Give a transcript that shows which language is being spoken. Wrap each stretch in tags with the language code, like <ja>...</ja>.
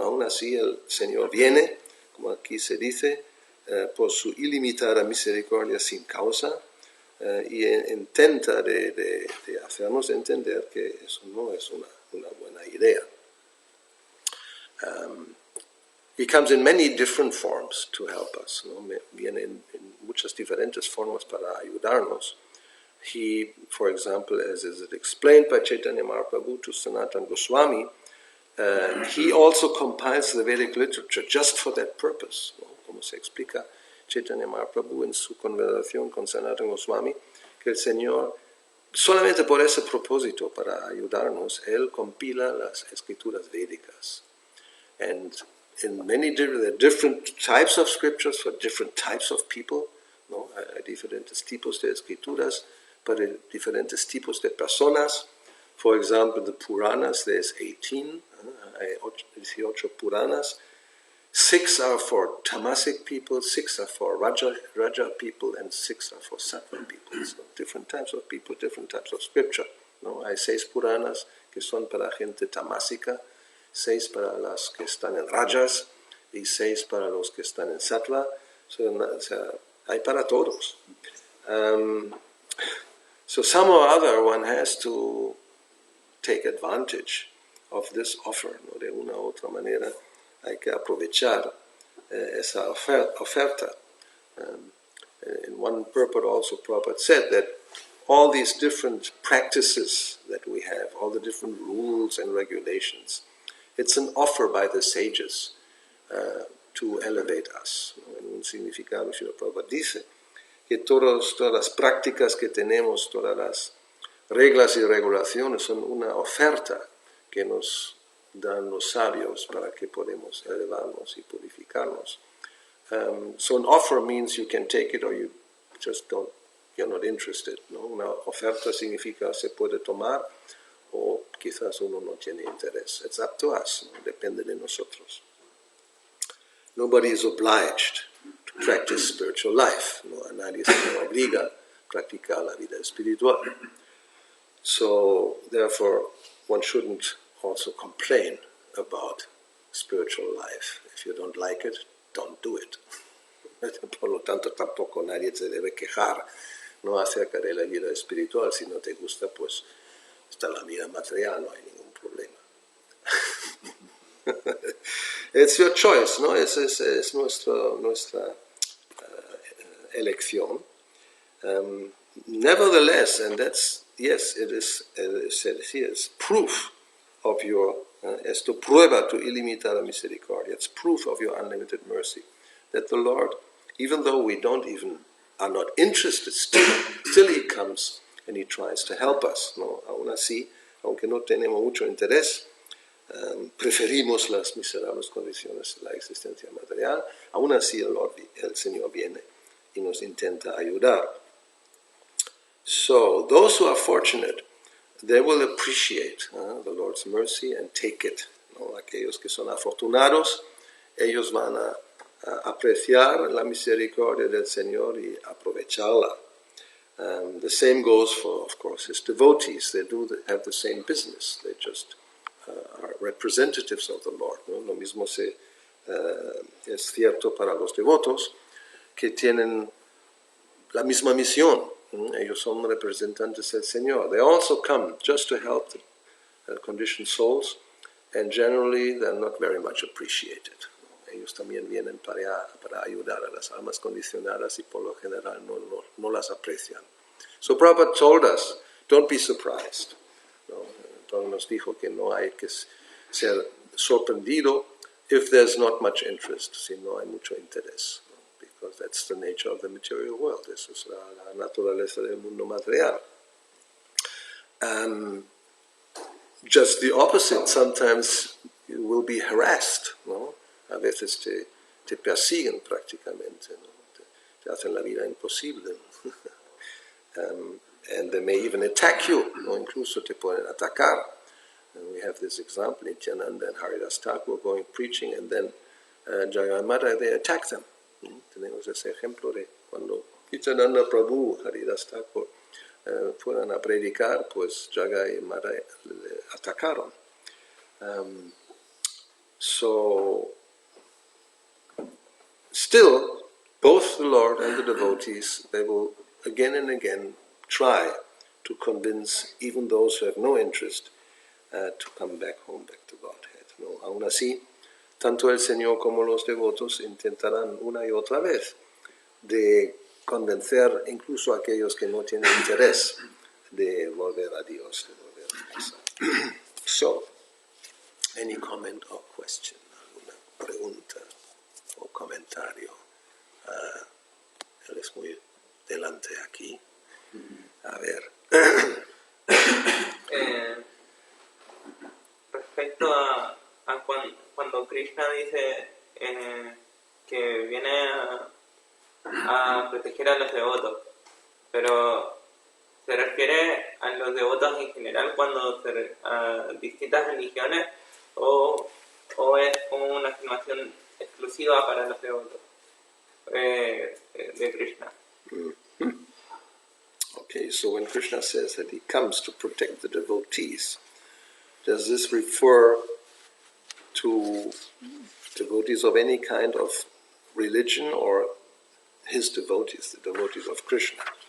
<es>Aún así el Señor viene, como aquí se dice, por su ilimitada misericordia sin causa, y intenta de hacernos entender que eso no es una buena idea.</es> <en>He comes in many different forms to help us.</en> <es>¿No? Viene en muchas diferentes formas para ayudarnos.</es> <en>He, for example, as is explained by Chaitanya Mahaprabhu to Sanatana Goswami, he also compiles the Vedic literature just for that purpose.</en> <es>¿No? Como se explica Chaitanya Mahaprabhu en su conversación con Sanatana Goswami, que el Señor, solamente por ese propósito, para ayudarnos, Él compila las escrituras védicas.</es> <en>And in many different types of scriptures for different types of people, ¿no?</en> <es>Hay diferentes tipos de escrituras para diferentes tipos de personas.</es> <en>For example, the Puranas, there's 18,</en> <es>hay 18 Puranas.</es> <en>6 are for tamasic people, 6 are for Raja people, and 6 are for Sattva people. So different types of people, different types of scripture.</en> <es>¿No? Hay 6 Puranas que son para gente tamásica, 6 para las que están en Rajas y 6 para los que están en Sattva. O sea, hay para todos.</es> <en>So some or other one has to take advantage of this offer, ¿no?</en> <es>De una u otra manera hay que aprovechar esa oferta.</es> <en>In one purport also Prabhupada said that all these different practices that we have, all the different rules and regulations, it's an offer by the sages to elevate us.</en> <es>¿No? En un significado, Srila Prabhupada dice que todas las prácticas que tenemos, todas las reglas y regulaciones son una oferta que nos dan los sabios para que podamos elevarnos y purificarnos.</es> <en>So an offer means you can take it or you just don't, you're not interested.</en> <es>¿No? Una oferta significa se puede tomar o quizás uno no tiene interés.</es> <en>It's up to us, ¿no?</en> <es>Depende de nosotros.</es> <en>Nobody is obliged to practice spiritual life.</en> <es>¿No? A nadie se le obliga a practicar la vida espiritual.</es> <en>So, therefore, one shouldn't also complain about spiritual life. If you don't like it, don't do it.</en> <es>Por lo tanto, tampoco nadie se debe quejar, ¿no? Acerca de la vida espiritual. Si no te gusta, pues está la vida material, no hay ningún problema.</es> <en>It's your choice,</en> <es>¿no? Es nuestra elección.</es> <en>Nevertheless, and that's, yes, it is said here, it's proof of your,</en> <es>esto prueba tu ilimitada misericordia,</es> <en>it's proof of your unlimited mercy, that the Lord Even though we are not interested, still he comes and he tries to help us, ¿no?</en> <es>Aún así, aunque no tenemos mucho interés, preferimos las miserables condiciones de la existencia material, aún así el Señor viene y nos intenta ayudar.</es> <en>So, those who are fortunate, they will appreciate the Lord's mercy and take it, ¿no?</en> <es>Aquellos que son afortunados, ellos van a apreciar la misericordia del Señor y aprovecharla.</es> <en>The same goes for, of course, his devotees. They have the same business. They just are representatives of the Lord, ¿no?</en> <es>Lo mismo es cierto para los devotos que tienen la misma misión. Ellos son representantes del Señor.</es> <en>They also come just to help the conditioned souls, and generally they're not very much appreciated.</en> <es>Ellos también vienen para ayudar a las almas condicionadas y por lo general no las aprecian.</es> <en>So Prabhupada told us, don't be surprised.</en> <es>¿No? Entonces nos dijo que no hay que ser sorprendido</es> <en>if there's not much interest,</en> <es>si no hay mucho interés. ¿No?</es> <en>Because that's the nature of the material world.</en> <es>Eso es la naturaleza del mundo material.</es> <en>Just the opposite, sometimes you will be harassed, ¿no?</en> <es>A veces te persiguen prácticamente, ¿no? Te hacen la vida imposible.</es> <en>And they may even attack you,</en> <es>¿no? Incluso te pueden atacar.</es> <en>And we have this example, Nityananda and Haridas Thakur going preaching, and then Jagannath, they attack them.</en> <es>Tenemos ese ejemplo de cuando Nityananda Prabhu, Haridas Thakur, fueron a predicar, pues Jaga y Mara le atacaron.</es> <en>So, still, both the Lord and the devotees, they will again and again try to convince even those who have no interest to come back home, back to Godhead.</en> <es>¿No? Aún así, tanto el Señor como los devotos intentarán una y otra vez de convencer incluso a aquellos que no tienen interés de volver a Dios, de volver a casa.</es> <en>So, any comment or question?</en> <es>¿Alguna pregunta o comentario? Él es muy delante aquí. A ver. Respecto a cuando Krishna dice que viene a proteger a los devotos, pero ¿se refiere a los devotos en general cuando a distintas religiones o es como una afirmación exclusiva para los devotos de Krishna?</es> <en>Okay, so when Krishna says that he comes to protect the devotees, does this refer to devotees of any kind of religion or his devotees, the devotees of Krishna?</en>